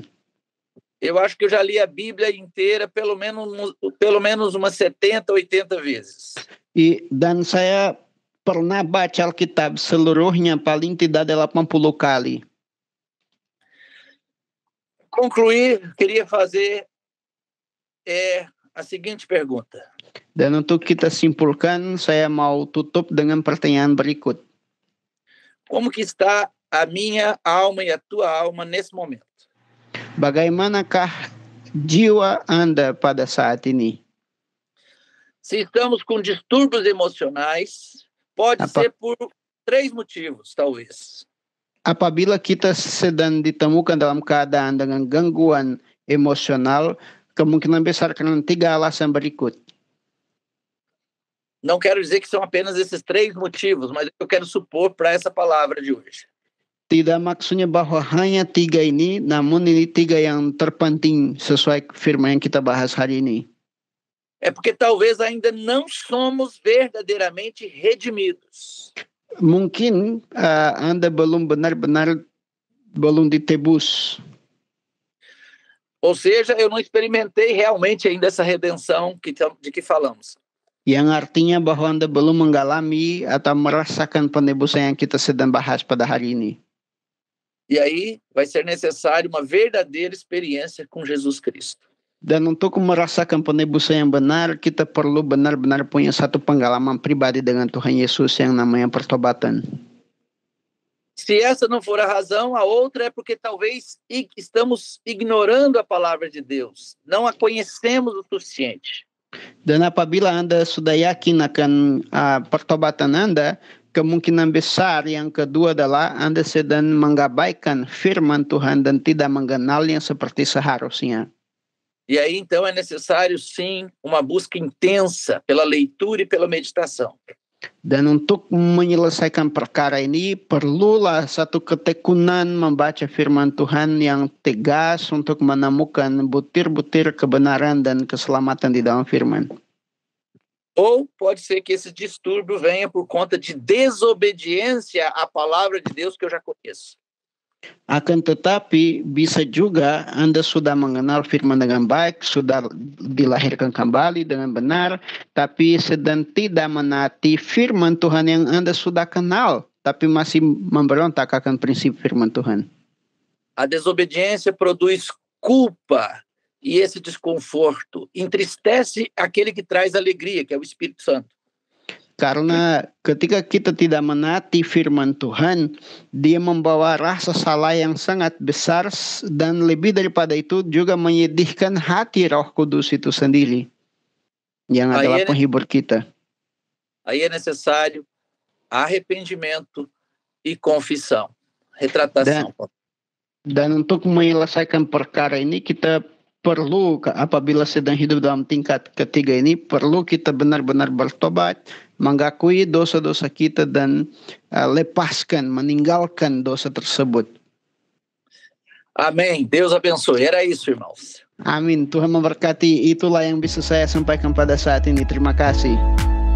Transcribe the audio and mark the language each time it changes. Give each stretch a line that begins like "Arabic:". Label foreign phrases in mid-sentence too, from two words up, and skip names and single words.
Portuguese: Eu acho que eu já li a Bíblia inteira pelo menos umas 70, 80 vezes.
Indonesian: Dan saya pernah baca Alkitab seluruhnya paling tidak 80 kali.
Portuguese: Concluir, queria fazer a seguinte pergunta.
Indonesian: Dan untuk kita simpulkan, saya mau tutup dengan pertanyaan berikut.
Portuguese: Como que está a minha alma e a tua alma nesse momento?
Indonesian: Bagaimanakah jiwa Anda pada saat ini?
Portuguese: Se estamos com distúrbios emocionais, pode ser por 3 motivos, talvez.
Indonesian: Apabila kita sedang ditemukan dalam keadaan dengan gangguan emosional, kemungkinan besar karena 3 alasan berikut.
Portuguese: Não quero dizer que são apenas esses 3 motivos, mas eu quero supor para essa palavra de hoje.
Indonesian: Tidak maksudnya bahwa hanya 3 ini, namun ini 3 yang terpenting sesuai firman yang kita bahas hari ini.
Portuguese: É porque talvez ainda não somos verdadeiramente redimidos.
Indonesian: Mungkin Anda belum benar-benar belum ditebus.
Portuguese: Ou seja, eu não experimentei realmente ainda essa redenção de que falamos.
Indonesian: Yang artinya bahwa Anda belum mengalami atau merasakan penebusan yang kita sedang bahas pada hari ini.
Portuguese: E aí vai ser necessário uma verdadeira experiência com Jesus Cristo.
Indonesian: Dan untuk merasakan penebusan yang benar, kita perlu benar-benar punya satu pengalaman pribadi dengan Tuhan Yesus yang namanya pertobatan.
Portuguese: Se essa não for a razão, a outra é porque talvez estamos ignorando a palavra de Deus, não a conhecemos o suficiente.
Indonesian: Dan apabila Anda sudah yakin akan pertobatan Anda, kemungkinan besar yang kedua adalah Anda sedang mengabaikan firman Tuhan dan tidak mengenalnya seperti seharusnya.
Portuguese: E aí, então, é necessário, sim, uma busca intensa pela leitura e pela meditação.
Indonesian: Dan untuk menyelesaikan perkara ini, perlulah satu ketekunan membaca firman Tuhan yang tegas untuk menemukan butir-butir kebenaran dan keselamatan di dalam firman.
Portuguese: Ou pode ser que esse distúrbio venha por conta de desobediência à palavra de Deus que eu já conheço.
Indonesian: Akan tetapi bisa juga Anda sudah mengenal firman dengan baik, sudah dilahirkan kembali dengan benar, tapi sedang tidak menaati firman Tuhan yang Anda sudah kenal, tapi masih memberontak akan prinsip firman Tuhan.
Portuguese: A desobediência produz culpa e esse desconforto entristece aquele que traz alegria, que é o Espírito Santo.
Indonesian: Karena ketika kita tidak menaati firman Tuhan, dia membawa rasa salah yang sangat besar dan lebih daripada itu juga menyedihkan hati Roh Kudus itu sendiri, yang adalah penghibur kita.
Portuguese: Aí é necessário arrependimento e confissão, retratação.
Indonesian: Dan untuk menyelesaikan perkara ini kita perlu, apabila sedang hidup dalam tingkat ketiga ini, perlu kita benar-benar bertobat, mengakui dosa-dosa kita dan lepaskan, meninggalkan dosa tersebut.
Portuguese: Amém. Deus abençoe. Era isso, irmãos.
Indonesian: Amin. Tuhan memberkati. Itulah yang bisa saya sampaikan pada saat ini. Terima kasih.